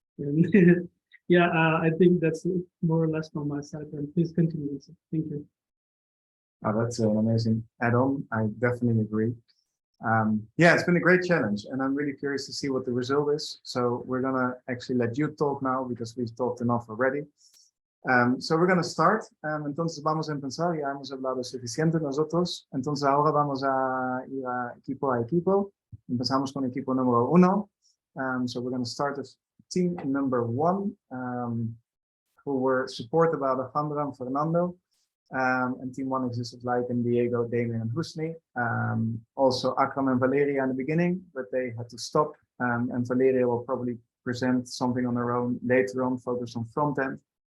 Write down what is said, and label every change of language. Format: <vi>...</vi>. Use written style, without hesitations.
<en>And yeah, I think that's more or less from my side. And please continue. Thank you. Oh, that's an amazing add-on. I definitely agree. Yeah, it's been a great challenge, and I'm really curious to see what the result is. So we're gonna actually let you talk now, because we've talked enough already. So we're gonna start.</en> <es>Entonces vamos a empezar. Ya hemos hablado suficiente nosotros. Entonces ahora vamos a ir equipo a equipo. Empezamos con equipo número 1.</es> <en>So we're gonna start with team number 1, who were supported by Alejandra and Fernando. And team 1 exists of Laeken, Diego, Damian, and Husni. Also Akram and Valeria in the beginning, but they had to stop. And Valeria will probably present something on her own later on, focused on front end.</en>